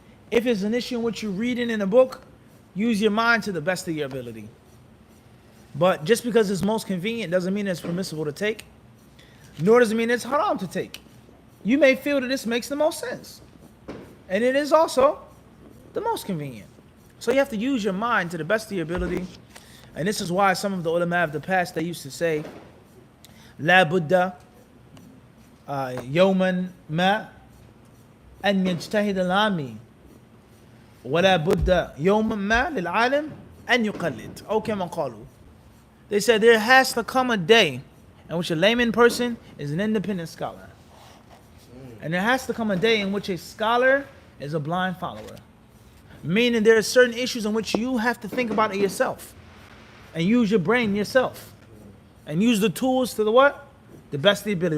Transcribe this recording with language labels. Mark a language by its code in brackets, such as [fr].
[en] If it's an issue in which you're reading in a book, use your mind to the best of your ability. But just because it's most convenient doesn't mean it's permissible to take. nor does it mean it's haram to take. You may feel that this makes the most sense. And it is also the most convenient. So you have to use your mind to the best of your ability. And this is why some of the ulama of the past, they used to say, [ar] لا بد يوما ما أن يجتهد العامي ولا بد يوما ما للعالم أن يقلد أو كما قالوا. [en] They said there has to come a day in which a layman person is an independent scholar. And there has to come a day in which a scholar is a blind follower. Meaning there are certain issues in which you have to think about it yourself. And use your brain yourself. And use the tools to the what? The best of the ability.